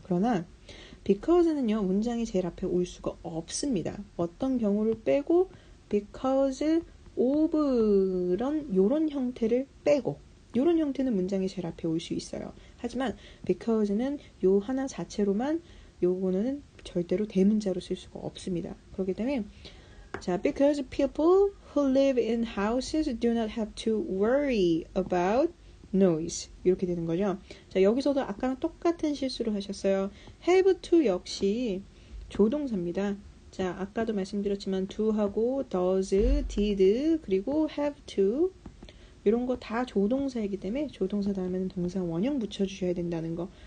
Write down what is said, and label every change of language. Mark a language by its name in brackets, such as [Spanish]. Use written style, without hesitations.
[Korean] 그러나 because는요, 문장이 제일 앞에 올 수가 없습니다. 어떤 경우를 빼고 because of 요런 형태를 빼고, 요런 형태는 문장이 제일 앞에 올 수 있어요. 하지만 because는 요 하나 자체로만 요거는 절대로 대문자로 쓸 수가 없습니다. 그렇기 때문에 자, [English] because people who live in houses do not have to worry about noise. [Korean] 이렇게 되는 거죠. 자, 여기서도 아까랑 똑같은 실수를 하셨어요. have to 역시 조동사입니다. 자, 아까도 말씀드렸지만 do하고 does, did, 그리고 have to 이런 거 다 조동사이기 때문에 조동사 다음에는 동사 원형 붙여주셔야 된다는 거.